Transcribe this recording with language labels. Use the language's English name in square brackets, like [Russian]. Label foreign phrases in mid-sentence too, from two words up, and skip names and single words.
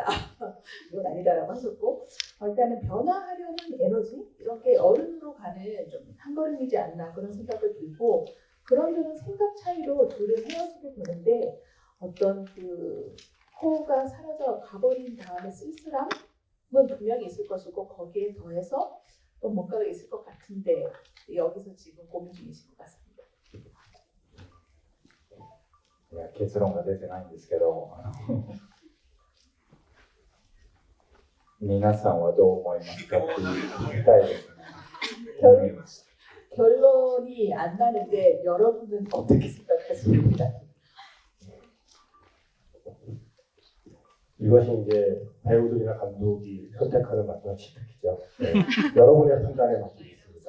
[Korean] 그건 아니다라고 하셨고, 일단은 변화하려는 에너지 이렇게 어른으로 가는 좀 한 걸음이지 않나 그런 생각을 들고, 그런 생각 차이로 둘은 헤어지게 되는데 어떤 코우가 사라져 가버린 다음에 쓸쓸함은 분명히 있을 것이고, 거기에 더해서 또 뭔가가 있을 것 같은데 여기서 지금 고민 중이신 것 같습니다. [Japanese] いや、結論が出てないんですけど、皆さんはどう思いますかって聞きたいですね。 [Korean] 결론이 안 나는데 여러분은 어떻게 생각하십니까? 이것이 이제 배우들이나 감독이 선택하는 마지막 선택이죠. 네. 여러분의 판단에 맡기겠습니다.